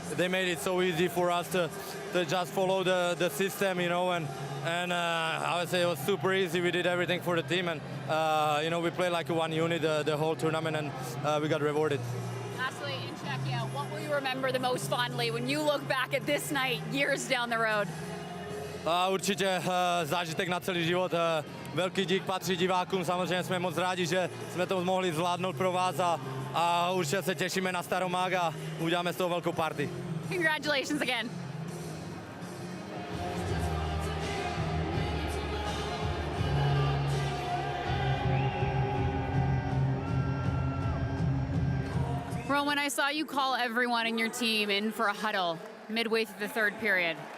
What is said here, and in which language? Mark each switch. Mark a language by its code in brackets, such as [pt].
[en] They made it so easy for us to just follow the system, you know, and I would say it was super easy. We did everything for the team, and, you know, we played like one unit the whole tournament, and we got rewarded. Lastly, in Czechia, what will you remember the most fondly when you look back at this night years down the road? [cs] Určitě zážitek na celý život. Velký dík patří divákům, samozřejmě jsme moc rádi, že jsme to mohli zvládnout pro vás a určitě se těšíme na Staromák a uděláme z toho velkou party. [en] Congratulations again. Rowan, I saw you call everyone in your team in for a huddle midway through the 3rd period.